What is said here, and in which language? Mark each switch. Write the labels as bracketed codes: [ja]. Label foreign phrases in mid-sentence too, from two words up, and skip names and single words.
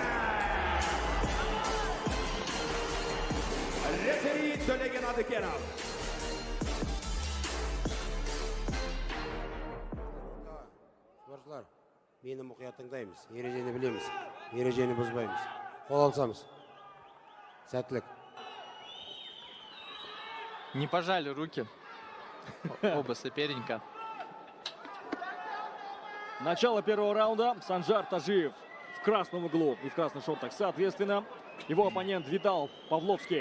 [kk] Рефери Төлеген Адыкенов. Спортшылар, мені мұқият тыңдаймыз, ережені білеміз, ережені бұзбаймыз. Қол алсамыз. Сәттілік. [ru] Не пожали руки оба соперника. Начало первого раунда. Санжар Ташиев в красном углу и в красных шортах. Соответственно, его оппонент Витал Павловский